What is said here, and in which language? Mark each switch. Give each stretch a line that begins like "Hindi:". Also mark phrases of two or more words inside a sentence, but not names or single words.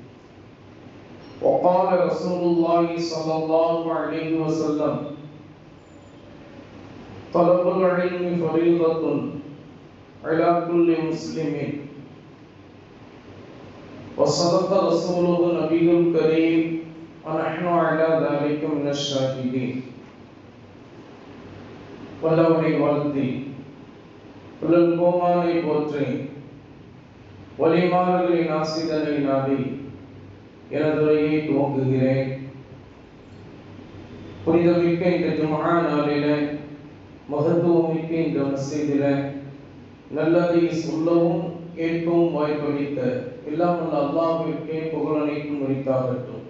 Arabic: وقال رسول الله صلى الله عليه وسلم: طلب العلم فريضة على كل مسلم. وصدق رسوله النبي الكريم ونحن على ذلك من الشاهدين.
Tamil: வல்லவனை வாழ்த்தி புலல் கோமானை போற்றி வலிமார்களின் ஆசிதனை நாடி எனதுரையை துவங்குகிறேன். புனிதமிக்க இந்த ஜும்ஆ நாளிலே, மகத்துவமிக்க இந்த மஸ்ஜிதிலே நல்லதை சொல்லவும் கேட்கவும் வாய்ப்பளித்த எல்லாம் வல்ல அல்லாஹ்விற்கே புகழ் அனைத்தும் உரித்தாகட்டும்.